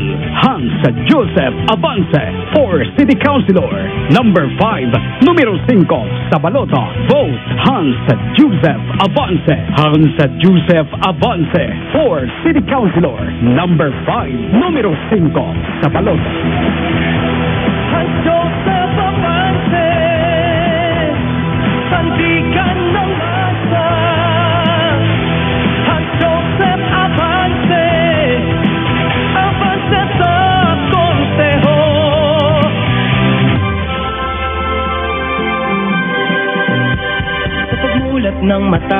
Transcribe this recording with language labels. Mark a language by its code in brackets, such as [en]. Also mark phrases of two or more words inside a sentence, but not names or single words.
[en] Hans Joseph Avance for City Councilor number 5, [tl] numero 5 sa balota. [en] Vote Hans Joseph Avance. Hans Joseph Avance for City Councilor number 5, [tl] numero 5 sa balota. [en] Hans Joseph Avance, [tl] sandigan ng masa. Hans Joseph Avance, avance sa konseho. Sa pagmulat ng mata.